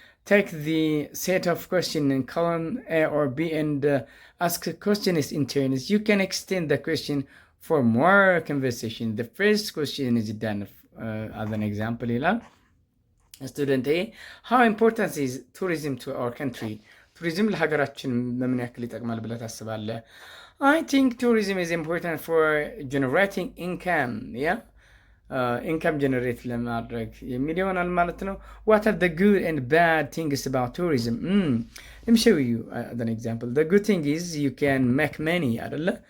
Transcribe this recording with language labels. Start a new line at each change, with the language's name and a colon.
English: Take the set of questions in column A or B and ask questions in turns. You can extend the question for more conversation. The first question is done as an example. Student A, how important is tourism to our country?
Amharic: Tourism ለሀገራችን በምን ያክል ይጠቅማል ብለህ ታስባለህ?
English: I think tourism is important for generating income. Yeah. Income generate
Amharic: ለማድረግ የሚል ይሆናል ማለት ነው።
English: What are the good and bad things about tourism? Let me show you an example. The good thing is you can make money አይደለ?